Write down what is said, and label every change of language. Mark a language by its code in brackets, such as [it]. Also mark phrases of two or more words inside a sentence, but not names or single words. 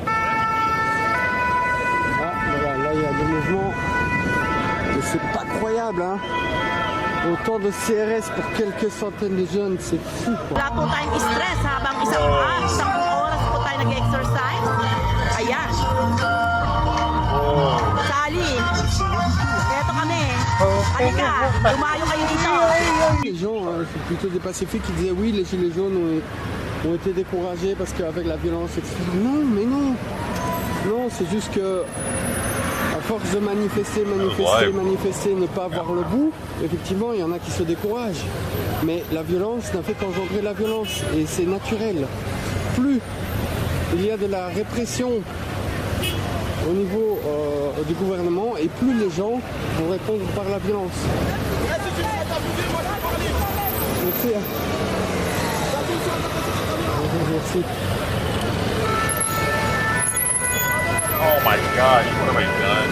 [fr] Ah, voilà, là, il y a des mouvements. Et c'est pas croyable, hein. Autant de CRS pour quelques centaines de jeunes, c'est fou, quoi. [tl] Wala po tayong stress habang isang oras po tayo nag-exercise. Ayan. Sali. Eto kami. Halika, lumayo kayo dito. [fr] Les gens, c'est plutôt des pacifiques qui disaient oui, les gilets jaunes ont été découragés parce qu'avec la violence, etc. Non, mais non. Non, c'est juste que à force de manifester, ne pas voir le bout, effectivement, il y en a qui se découragent. Mais la violence n'a fait qu'engendrer la violence et c'est naturel. Plus il y a de la répression au niveau du gouvernement et plus les gens vont répondre par la violence. Merci. Merci. [en] Oh my god, what have I done?